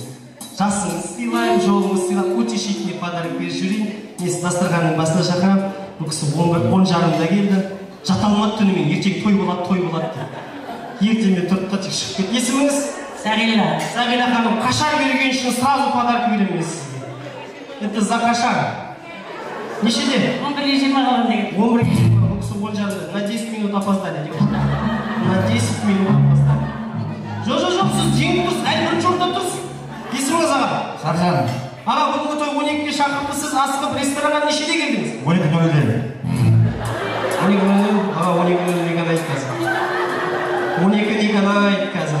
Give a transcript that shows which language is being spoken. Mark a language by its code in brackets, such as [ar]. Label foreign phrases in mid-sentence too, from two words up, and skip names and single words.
[kk] Жасыңыз сыйлайым, жолыңыз сыйлап, [ru] утешительный подарок [kk] беріп жүрейін. Мен сіз дастарханның басына шақырамын. Бұл кісі 10-жарымда келді. Жата алмады түнімен, ертең той болады деп. Ертемен тұрып та тек шығып кетті. Есіміңіз? Сағила ханым, қашар берген үшін [ru] сразу подарка [kk] беремін сізге. [ru] Это за [kk] қашар. Нешеде? 11-ге 20 қалғанда келді. 11-ге 20, бұл кісі 10-жарымда. [ru] На 10 минут опоздали. На 10 минут опоздали. [kk] Жоқ, сіз жеңіп тұрсыз, әлі бірінші орында тұрсыз. Есіміңіз аға? Саржан. Аға, бүгінгі той 12-ге шақырды. Сіз асығып ресторанға нешеде келдіңіз? 12:00. 12:00. Аға, 12:00 ғана айт қазір. 12 ғана айт қазір.